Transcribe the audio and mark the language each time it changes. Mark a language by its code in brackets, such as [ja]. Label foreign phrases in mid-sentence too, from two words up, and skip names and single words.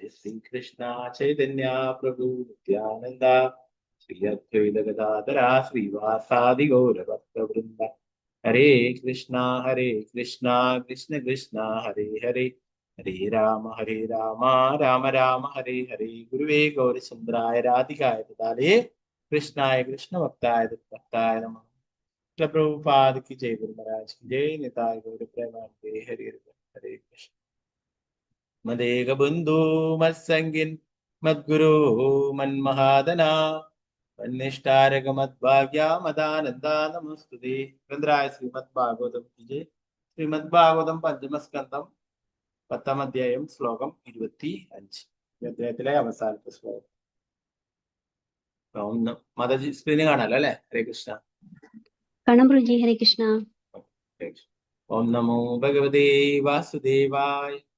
[sa] ശ്രീകൃഷ്ണ ചൈതന്യ പ്രഭു നിത്യാനന്ദ ശ്രീ അദ്വൈത ഗദാധര ശ്രീവാസാദി ഗൗരഭക്തവൃന്ദ ഹരേ കൃഷ്ണ കൃഷ്ണ കൃഷ്ണ ഹരേ ഹരേ ഹരേ രാമ രാമ രാമ ഹരേ ഹരേ ഗുരുവേ ഗൗരചന്ദ്രായ രാധികായ ദാലേ കൃഷ്ണായ കൃഷ്ണഭക്തായ ഭക്തായ നമഃ. [hi] പ്രഭുപാദ की जय, गुरु महाराज की जय, [sa] निताय गौर प्रेमानंदे हरे हरे कृष्ण. मदेग बंधु मत्संगिन मद्गुरु मन्महादना वन्निष्ठारग मद्भाग्या मदानंदा नमस्तुते. [hi] ग्रंथराय श्रीमद् भागवतम की जय. [ml] श्रीमद् भागवतम पंचमस्कंदम 10ാം അധ്യായം ശ്ലോകം 25. ഈ അധ്യായത്തിലെ അവസാനത്തെ ശ്ലോകം. മാതാജി സ്ക്രീന് കാണാലോ അല്ലെ? [sa] ഹരേ കൃഷ്ണ. ഹരേ കൃഷ്ണ. ഓം നമോ ഭഗവതേ വാസുദേവായ.